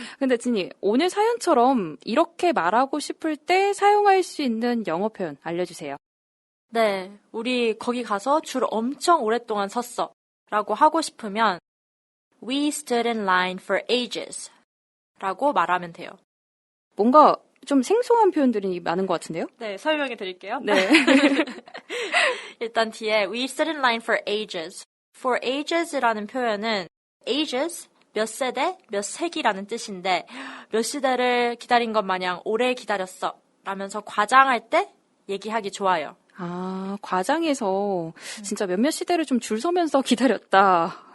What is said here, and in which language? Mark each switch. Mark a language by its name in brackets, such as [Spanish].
[Korean] 근데 진이 오늘 사연처럼 이렇게 말하고 싶을 때 사용할 수 있는 영어 표현 알려주세요. 네, 우리 거기 가서 줄 엄청 오랫동안 섰어 라고 하고 싶으면 [English] We stood in line for ages [Korean] 라고 말하면 돼요. 뭔가 좀 생소한 표현들이 많은 것 같은데요? 네, 설명해 드릴게요. 네. [English] 일단 뒤에 We stood in line for ages. For ages [Korean] 라는 표현은 ages, 몇 세대, 몇 세기라는 뜻인데 몇 시대를 기다린 것 마냥 오래 기다렸어 라면서 과장할 때 얘기하기 좋아요. 아, 과장해서 진짜 몇몇 시대를 좀 줄 서면서 기다렸다.